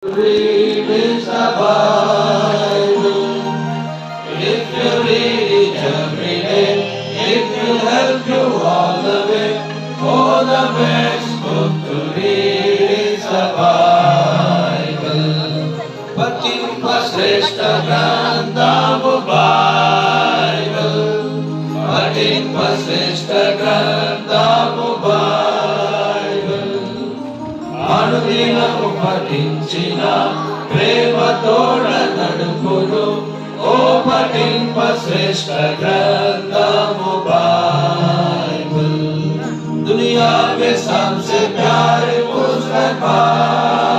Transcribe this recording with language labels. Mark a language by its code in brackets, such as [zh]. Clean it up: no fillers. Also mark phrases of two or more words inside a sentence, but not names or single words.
[en] Read is the Bible. If you read it every day, it will help you all the way. Oh, the best book to read is the Bible. [kn] ಪತಿಂಪ ಶ್ರೇಷ್ಠ ಗ್ರಂಥವು ಬೈಬಲ್. ಪತಿಂಪ ಶ್ರೇಷ್ಠ ಗ್ರಂಥವು బైబిల్. [te] అనుదినము పఠించిన ప్రేమతోడ నడుపును. ఓ పఠింప శ్రేష్ఠ గ్రంథము బైబిల్. [hi] दुनिया में सबसे प्यारे पुस्तक